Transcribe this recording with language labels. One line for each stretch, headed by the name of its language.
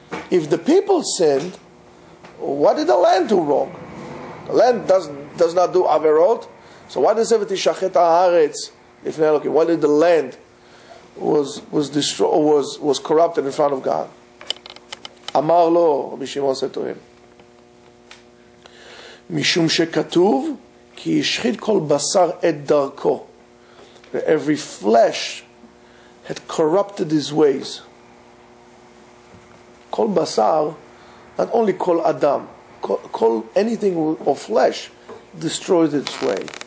English: If the people sinned, what did the land do wrong? The land does not do averot, so why does it
Hebrew: ותשחט הארץ לפני האלוקים?
English: Why did the land was destroyed, was corrupted in front of God?
Hebrew: אמר לו,
English: Rabbi Shimon said to him,
Hebrew: משום שכתוב, כי השחית כל בשר את דרכו.
English: Every flesh had corrupted his ways.
Hebrew: כל בשר,
English: not only
Hebrew: כל אדם,
English: כל anything of flesh destroyed its way.